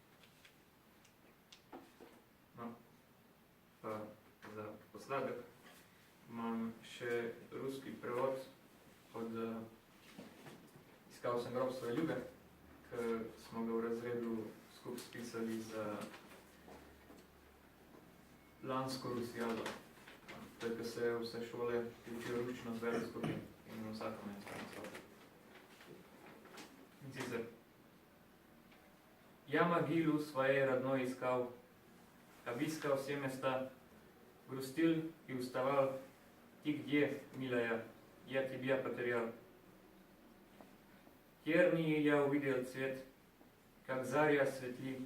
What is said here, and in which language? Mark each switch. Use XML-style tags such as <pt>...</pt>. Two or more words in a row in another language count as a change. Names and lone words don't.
<sl>No, pa za posladek imam še ruski prevod od Iskal sem grob svoje ljube, ki smo ga v razredu skupaj spisali za lansko Rusijado. To je, ko se vse šole učijo ruščino z veliko skupin in vsakom je stane svoj. In sicer,</sl> <ru>я могилу своей родной искал, обискал все места, грустил и уставал. Ты где, милая, я тебя потерял. Тернии я увидел цвет, как заря светли.</ru>